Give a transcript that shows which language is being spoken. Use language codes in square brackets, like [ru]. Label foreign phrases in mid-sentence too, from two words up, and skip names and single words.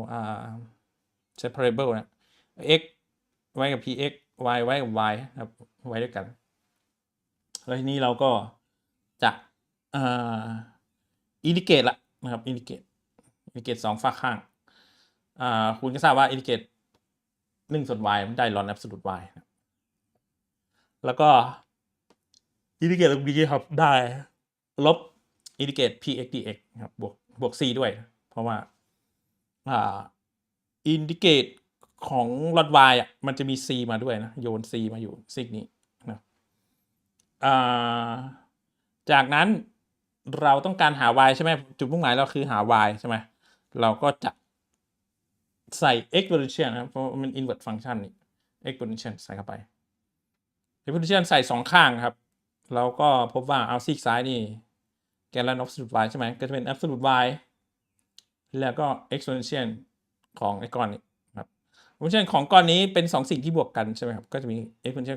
[th] separable นะ x ไว้กับ px y ไว้กับ y ครับไว้ด้วยกันแล้วทีนี้เราก็จะอินดิเกตละนะครับอินดิเกต2ฝากข้างคุณก็ทราบว่าอินดิเกต1ส่วน y มันได้ ln absolute y นะแล้วก็อินดิเกตตรงนี้ครับได้ลบอินดิเกต px dx ครับบวก c ด้วยเพราะว่า อินดิเกตของ ln y มันจะมี c มาด้วยนะโยน c มาอยู่ซีกนี้นะจากนั้นเราต้องการหา y ใช่ไหมจุดมุ่งหมายเราคือหา y ใช่ไหมเราก็จะใส่ exponential นะครับเพราะมัน [en] invert function [th] นี่ exponential ใส่เข้าไป exponential ใส่2ข้างครับเราก็พบว่าเอาซีกซ้ายนี่แกน absolute y ใช่ไหมก็จะเป็น absolute y แล้วก็ exponential ของไอ้ก้อนนี้ครับ exponential ของก้อนนี้เป็น2สิ่งที่บวกกันใช่ไหมครับก็จะมี exponential